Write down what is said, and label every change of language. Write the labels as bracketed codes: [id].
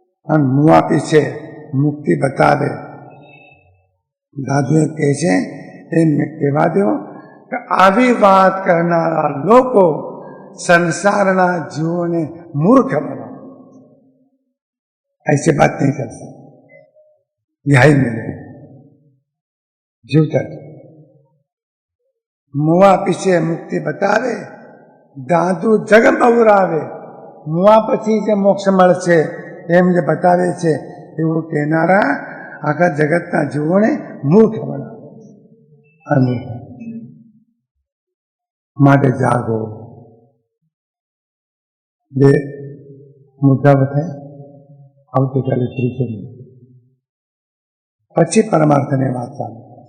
[gu] અને મુવા પીછે મુક્તિ બતાવે. દાદુ કહે છે એમને કહેવા દો કે આવી વાત કરનારા લોકો સંસારના જીવોને મૂર્ખ બનાવે. [hi] ऐसे बात नहीं कर सकते, यही मिले जीवता. मुआ पीछे मुक्ति बतावे, दादू जग બવરાવે. [gu] મુઆ પછી જે મોક્ષ મળશે એમ જે બતાવે છે એવું કહેનારા આખા જગતના જીવોને મૂર્ખ બનાવે. માટે જાગો. બે મુદ્દા બતાવે, આવતીકાલે ત્રીજો પછી પરમાર્થની વાત ચાલુ.